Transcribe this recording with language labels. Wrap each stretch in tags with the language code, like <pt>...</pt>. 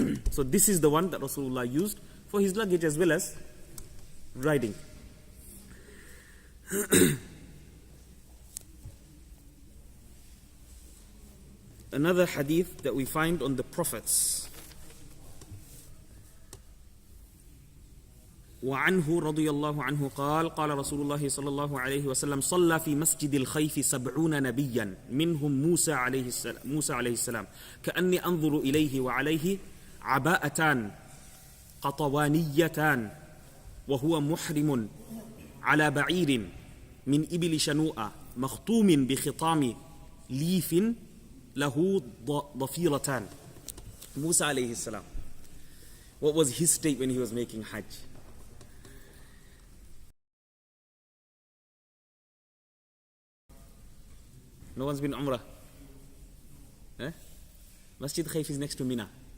<en>So this is the one that Rasulullah used for his luggage as well as riding. Another hadith that we find on the prophets.</en> <ar>وعنه رضي الله عنه قال قال رسول الله صلى الله عليه وسلم صلى في مسجد الخيف 70 نبيا منهم موسى عليه السلام كأني أنظر إليه وعليه عباءتان قطوانيتان وهو محرم على بعير من إبل شنوءة مخطوم بخطام ليف له ضفيرتان.</ar> <en>Musa</en> <ar>عليه السلام,</ar> <en>what was his state when he was making Hajj? No one's been umrah? Eh? Masjid Khaif is next to Mina.</en>